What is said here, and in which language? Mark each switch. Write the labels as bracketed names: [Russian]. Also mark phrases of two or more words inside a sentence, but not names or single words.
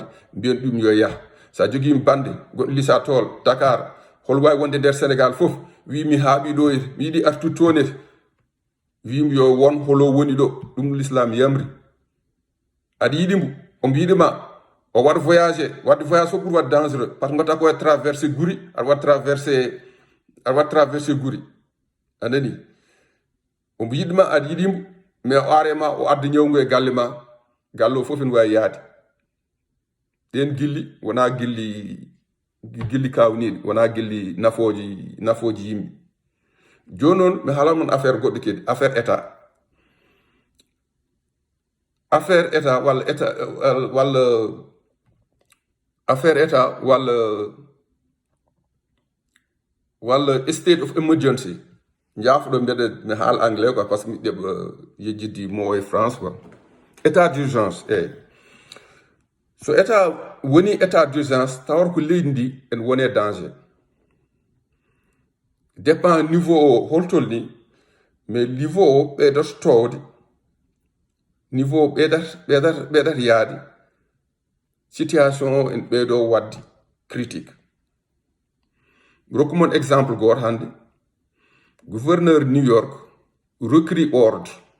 [Fula] mbiyen ɗum yo yaah sa joguimi bande goɗɗo lisa tool Dakar hol wawi wonde nder Sénégal fof wi mi haaɓi ɗo mi yiiɗi artude toon wimi yo won holo woni ɗo ɗum l'islam yamri aɗa yiɗimo o mbiɗima o waɗa voyagé wadde voyage fof ɓuuri wadde [French] dangereux par ce que [Fula] gotta ko traversé guuri aɗa waɗa traversé guuri anani omo yiɗma aɗa yiɗimo mais o arema o adda ñawgu e galle ma galle o fof ene wawi yaade ɗen gilli wona gilli kawniɗe wona gilli nafoji yimɓe joni noon mi haalan mon affaire goɗɗo kadi affaire état walla [English] state of emergency [Fula] jaafoɗo mbeɗa mi haal [French] anglais quoi par ce que [Fula] mi ɗeɓa yejjidde mo e France [French] quoi état d'urgence [Fula] eyyi so état woni [French] état d'urgence [Fula] tawar ko leydi ndi en wone danger dépend niveau o holtol ni mais niveau o ɓeydata towde niveau o ɓeydata yaade situation o en ɓeydo wadde critique rokkumon exemple goto hande gouverneur New York [French] recrit ordre